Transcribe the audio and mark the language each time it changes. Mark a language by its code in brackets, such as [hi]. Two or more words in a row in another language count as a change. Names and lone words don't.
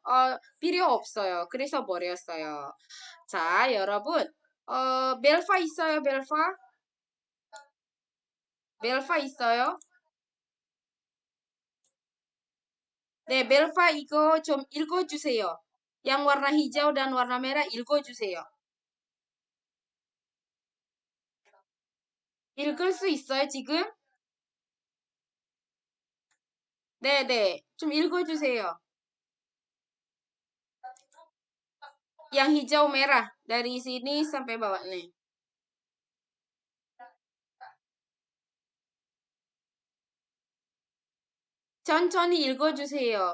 [ko] 필요 없어요. 그래서 버렸어요. 자, 여러분, 멜파 있어요, 멜파? 멜파 있어요? 네, 멜파 이거 좀 읽어주세요. [ms] yang warna hijau dan warna merah [ko] 읽어주세요. 읽을 수 있어요, 지금? 네. 좀 읽어주세요. [ms] Yang hijau merah. Dari sini sampai bawah nih. [ko] 천천히 읽어주세요.